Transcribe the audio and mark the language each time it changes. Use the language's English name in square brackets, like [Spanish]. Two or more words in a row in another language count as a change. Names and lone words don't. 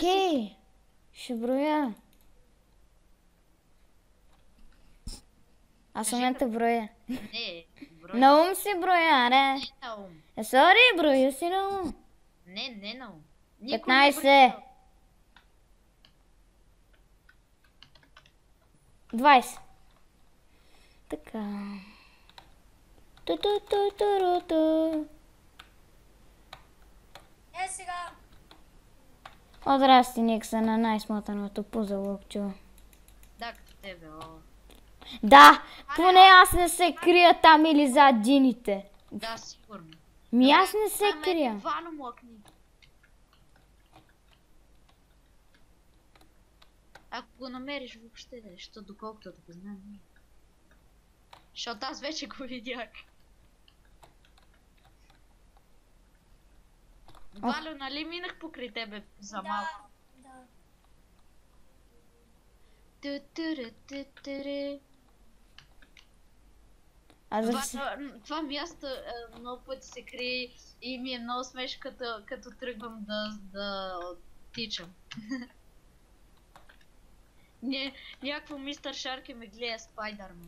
[Bulgarian] Окей. Ще броя. Аз в момента броя. Не, брой. На ум си броя, аре. Не на ум. Сори, броя си на ум. Не на ум. Никой не 15. 20. Така. Ту-ту-ту-ту-ру-ту. Сега. О, здрасти, Никса, на най-смотаното пузалъкчо. Да, като тебе, Да, поне аз не се крия там или зад дините. Да, сигурно. Аз не се крия. Вано млъкни. Ако го намериш въобще, защото доколкото да го знам. Защото аз вече го видях. Валю, нали минах покрай тебе за малко? Да. Ту-ту-ру-ту-ту-ру. Аз за... Това място много пъти се крие и ми е много смешно, като тръгвам да тичам. Някакво мистер Шарки ме гледа Спайдърмен.